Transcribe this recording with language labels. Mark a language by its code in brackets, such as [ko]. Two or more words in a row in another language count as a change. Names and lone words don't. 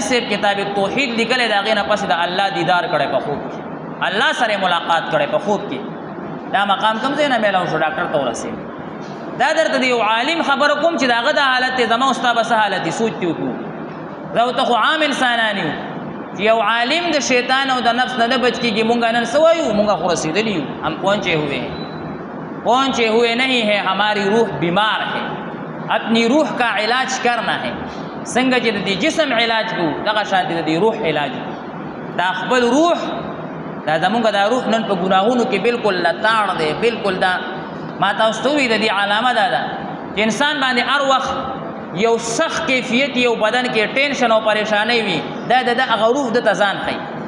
[ps] صاحب کتاب توحید لیکلی د هغې نه پس د الله دیدار کړی په خوب کې الله سره ملاقات کړی په خوب کې دا مقام کوم ځای نه میلاو شو ډاکټر ته ورسېد دا درته د یو عالم خبره کوم چې د هغه د حالت دی زما ستا به څه حالت دی سوچ دې وکړو زه ته خو عام انسانان یو چې یو عالم د شیطان او د نفس نه نه بچ کېږي مونږ نن څه وایو مونږ خو رسېدلي یو ہم [ur] پہنچے ہوئے نہیں ہے ہماری روح بیمار ہے اپنی روح کا علاج کرنا ہے [ps] څنګه چې د دې جسم علاج کوو دغه شانتې د دې روح علاج دا خپل روح دا زمونږ دا روح نن په ګناهونو کې بالکل لتاړ دی بالکل دا ما تاسو ته ووایي د دې علامه دا ده چې انسان باندې هر وخت یو سخت کیفیت یو بدن کې ټینشن او پریشانی وي دا د هغه روح د ته ځان ښیي